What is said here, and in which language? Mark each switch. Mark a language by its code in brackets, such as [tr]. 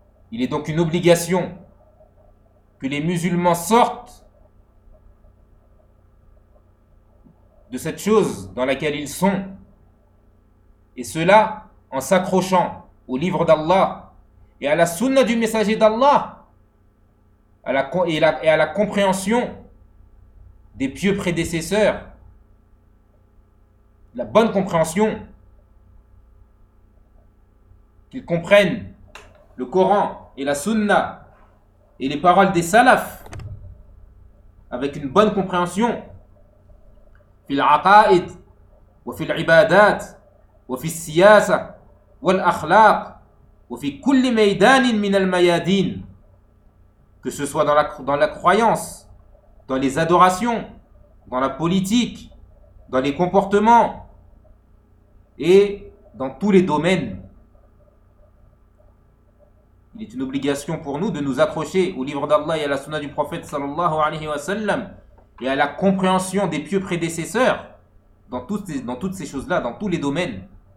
[fr] Il est donc une obligation que les musulmans sortent de cette chose dans laquelle ils sont, et cela en s'accrochant au livre d'Allah et à la sunna du messager d'Allah et à la compréhension des pieux prédécesseurs, la bonne compréhension, qu'ils comprennent le Coran et la sunna et les paroles des salaf avec une bonne compréhension. [ar] في العقائد وفي العبادات وفي السياسة والأخلاق وفي كل ميدان من الميادين. [fr] Que ce soit dans la croyance, dans les adorations, dans la politique, dans les comportements et dans tous les domaines. Il est une obligation pour nous de nous accrocher au livre d'Allah et à la sunna du prophète sallallahu alayhi wa sallam, et à la compréhension des pieux prédécesseurs dans toutes ces choses-là, dans tous les domaines.